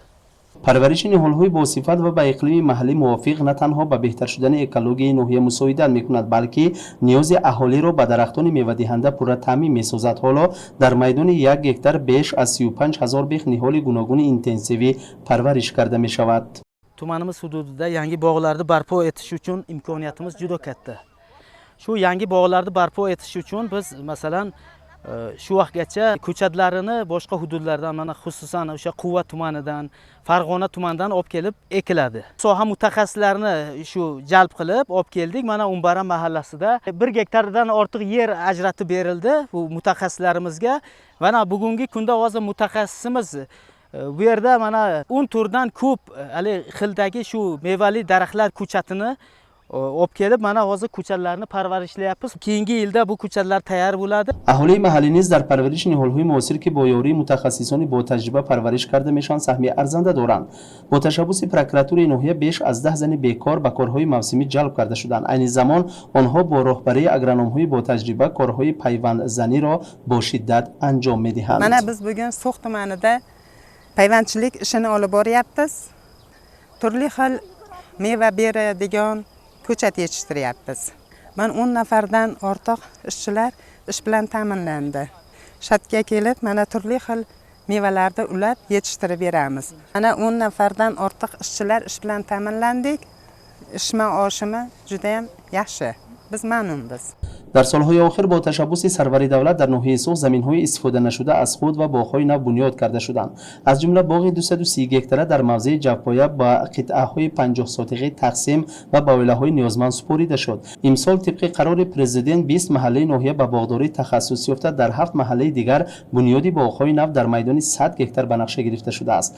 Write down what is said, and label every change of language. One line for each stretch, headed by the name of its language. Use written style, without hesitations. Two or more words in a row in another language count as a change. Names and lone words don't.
Tajik: پرورش نهال‌های با صفت و به اقلیم محلی موافق نه تنها به بهتر شدن اکولوژی ناحیه مساعدت می‌کند بلکه نیاز اهالی را به درختان میوه‌دهنده پورا تامین می‌سازد. حالا در میدان 1 هکتار بیش از 35,000 بیخ نهال گوناگون اینتنسیوی پرورش کرده می‌شود.
Uzbek: Tumanimiz hududida yangi bog'larni barpo etish uchun imkoniyatimiz juda katta. Shu yangi bog'larni barpo etish uchun biz masalan shu vaqtgacha ko'chatlarini boshqa hududlardan, mana xususan o'sha Quva tumanidan, Farg'ona tumanidan olib kelib ekiladi. Soha mutaxassislarini shu jalb qilib olib keldik. Mana Umbara mahallasida 1 gektardan ortiq yer ajratib berildi bu mutaxassislarimizga. Mana bugungi kunda hozir mutaxassisimiz bu yerda mana 10 turdan ko'p hali xildagi shu mevali daraxtlar ko'chatini olib kelib mana hozir ko'chatlarni parvarishlayapmiz. Keyingi yilda bu ko'chatlar tayyor bo'ladi.
Tajik: اهالی محلی نیز در پرورش نهال‌های معاصر که با یاری متخصصان با تجربه پرورش کرده میشن سهمی ارزنده دارند. با تشبث پروکراتور ناحیه بیش از 10 زن بیکار به کارهای موسمی جلب کرده شدند. این زمان آنها با راهبری اگرونوم‌های با تجربه کارهای پیوند زنی را با شدت انجام می‌دهند.
Uzbek: Mana biz bugun So'x tumanida payvandchilik ishini olib boryapmiz. Turli xil meva beradigan ko'chat yetishtiryapmiz. Men 10 nafardan ortiq ishchilar ish bilan ta'minlandi. Shatga kelib, mana turli xil mevalarni ulab yetishtirib beramiz. Mana 10 nafardan ortiq ishchilar ish bilan ta'minlandik. ishma oshima juda ham yaxshi. Biz mamnunmiz.
Tajik: در سالهای آخر با تشبث سروری دولت در ناحیه سوخت زمین‌های استفاده نشده از خود و باغ‌های نو بنیاد کرده شدند. از جمله باغ 230 هکتاره در موضع جوپایه با قطعه‌های 50 ساتقه تقسیم و با ویلاهای نیازمند سپرده شد. امسال طبق قرار پرزیدنت 20 محله ناحیه به باغداری تخصص یافته در 7 محله دیگر بنیادی باغ‌های نو در میدان 100 هکتار به نقشه گرفته شده است.